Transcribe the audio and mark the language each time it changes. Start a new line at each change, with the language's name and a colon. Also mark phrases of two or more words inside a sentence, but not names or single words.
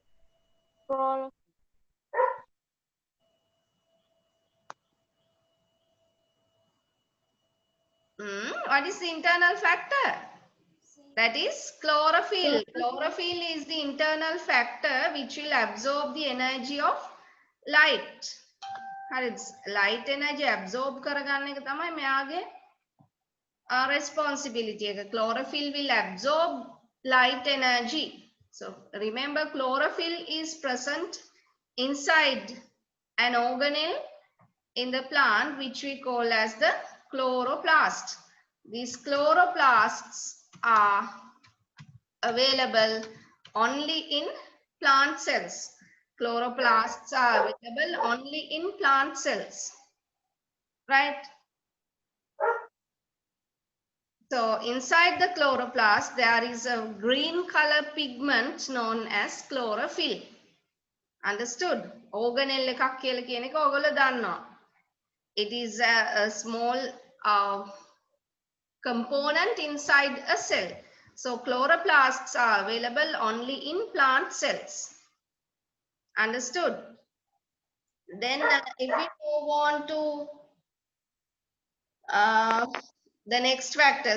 English: What is the internal factor? That is chlorophyll. Chlorophyll is the internal factor which will absorb the energy of light. Light energy absorb
Sinhala: කරගන්න එක තමයි මෙයාගේ responsibility එක.
English: Chlorophyll will absorb light energy. So remember, chlorophyll is present inside an organelle in the plant which we call as the chloroplast. These chloroplasts are available only in plant cells. Chloroplasts are available only in plant cells, right? So inside the chloroplast, there is a green color pigment known as chlorophyll.
Sinhala: Understood? Organelle එකක් කියලා කියන එක ඔයගොල්ලෝ දන්නවා.
English: It is a small component inside a cell. So chloroplasts are available only in plant cells. Understood? Then if we move on to the next factor.